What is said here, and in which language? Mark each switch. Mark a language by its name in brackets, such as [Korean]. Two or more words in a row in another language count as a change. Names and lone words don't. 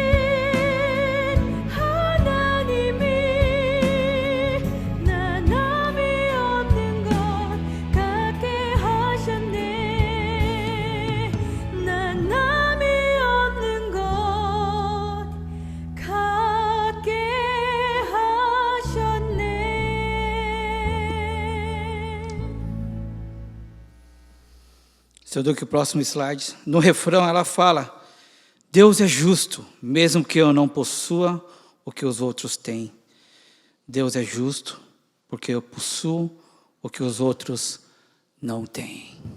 [Korean] 하나님이 나 남이 없는 것 갖게 하셨네. 나 남이 없는 것 갖게 하셨네. [Portuguese] Se eu dou aqui o próximo slide, no refrão ela fala: Deus é justo, mesmo que eu não possua o que os outros têm. Deus é justo, porque eu possuo o que os outros não têm.